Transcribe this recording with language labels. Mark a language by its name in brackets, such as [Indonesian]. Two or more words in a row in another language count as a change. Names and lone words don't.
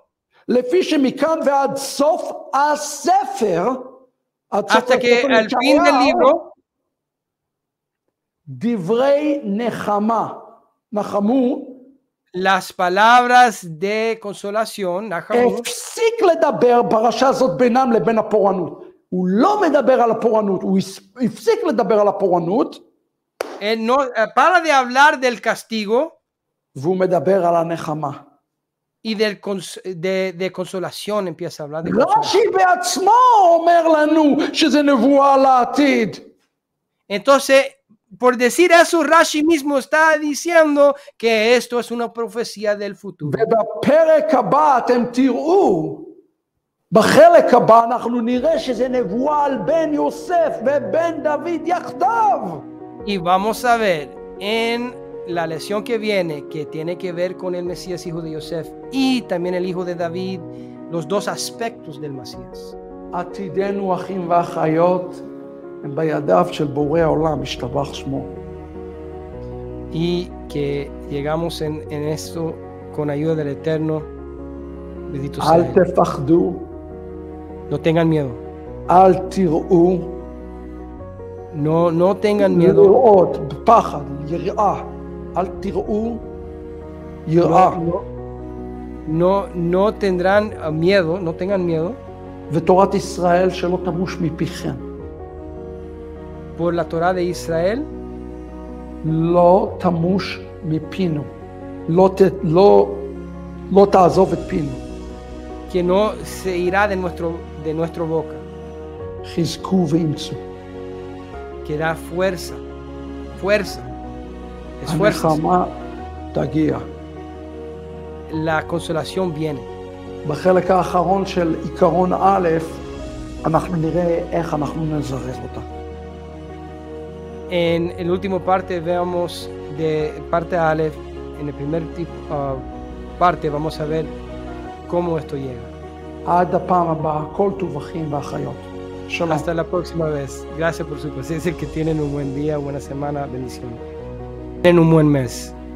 [Hebrew] לפי שמכאן ועד סוף הספר, [Spanish] hasta que al fin del libro, [Hebrew] דברי נחמה, נחמו, [Spanish] las palabras de consolación, [Hebrew] נחמו, הפסיק לדבר פרשה הזאת בינם לבין הפורענות. הוא לא מדבר על הפורענות, הוא הפסיק לדבר על הפורענות. [Spanish] no, para de hablar del castigo, [Hebrew] והוא מדבר על הנחמה. [Spanish] y de consolación empieza a hablar de consolación. [Hebrew] רש"י בעצמו אומר לנו שזה נבואה לעתיד. [Spanish] Entonces, por decir eso, Rashi mismo está diciendo que esto es una profecía del futuro. [Hebrew] ובפרק הבא אתם תראו, בחלק הבא אנחנו נראה שזה נבואה על בן יוסף ובן דוד יחדיו. [Spanish] Y vamos a ver en la lección que viene, que tiene que ver con el Mesías, hijo de Yosef, y también el hijo de David, los 2 aspectos del Mesías. [Hebrew] עתידנו אחים ואחיות הם בידיו של בורא העולם, ישתבח שמו. [Spanish] Y que llegamos en esto con ayuda del Eterno. Bendito sea. [Hebrew] אל תפחדו. [Spanish] No tengan miedo. [Hebrew] אל תראו. [Spanish] No tengan miedo. [Hebrew] לראות, פחד, יראה. אל תראו, יראה. [Spanish] No tendrán miedo, no tengan miedo. [Hebrew] ותורת ישראל שלא תמוש מפיכם. [Spanish] Por la Torah de Israel, [Hebrew] לא תמוש מפינו. לא תעזוב את פינו. [Spanish] que no se irá de nuestro boca. [Hebrew] חזקו ואמצו. [Spanish] Que da fuerza. Esfuerzos. [Hebrew] הנחמה תגיע. [Spanish] La consolación viene. [Hebrew] בחלק האחרון של עיקרון א', אנחנו נראה איך אנחנו נזרז אותה. [Spanish] En el último parte veamos de parte Aleph, en el primer parte vamos a ver cómo esto llega. [Hebrew] עד הפעם הבאה, כל טוב אחים ואחיות. שלום. [Spanish] Hasta la próxima vez. Gracias por su presencia. Que tienen un buen día, buena semana, bendiciones. Tienen un buen mes.